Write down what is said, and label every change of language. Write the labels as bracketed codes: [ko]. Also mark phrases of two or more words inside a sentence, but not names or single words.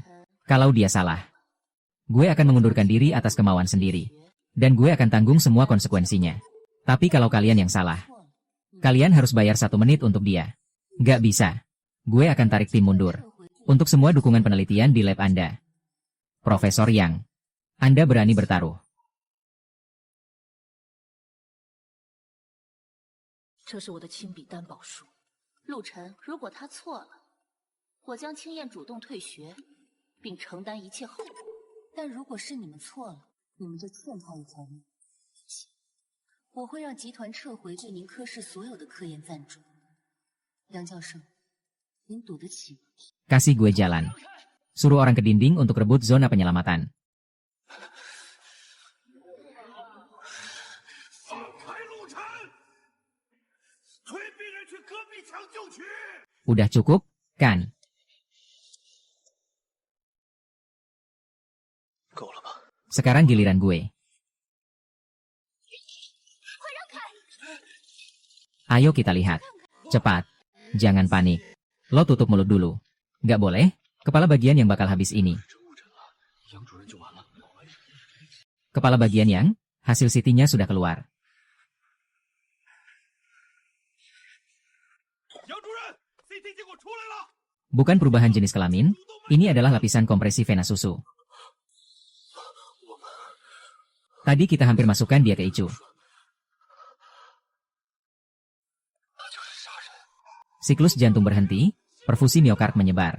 [id] Kalau dia salah, gue akan mengundurkan diri atas kemauan sendiri. Dan gue akan tanggung semua konsekuensinya. Tapi kalau kalian yang salah, kalian harus bayar 1 menit untuk dia. Gak bisa. Gue akan tarik tim mundur. Untuk semua dukungan penelitian di lab Anda. Profesor Yang. Anda berani bertaruh. [zh] 这是我的亲笔担保书。陆晨，如果他错了，我将青燕主动退学，并承担一切后果。但如果是你们错了，你们就欠他一条命。我会让集团撤回对您科室所有的科研赞助。梁教授，您赌得起吗？ [id] Kasih gue jalan. Suruh orang ke dinding untuk rebut zona penyelamatan. [zh] 放开陆晨，催病人去隔壁抢救区。 [id] Udah cukup, kan? [zh] 够了吧？ [id] Sekarang giliran gue. Ayo kita lihat. Cepat. Jangan panik. Lo tutup mulut dulu. Nggak boleh, kepala bagian yang bakal habis ini. [zh] 杨主任就完了。 [id] Kepala bagian yang, hasil CT-nya sudah keluar. [zh] 杨主任 ，CT 结果出来了。 [id] Bukan perubahan jenis kelamin, ini adalah lapisan kompresi vena susu. Tadi kita hampir masukkan dia ke ICU. Siklus jantung berhenti, perfusi miokard menyebar.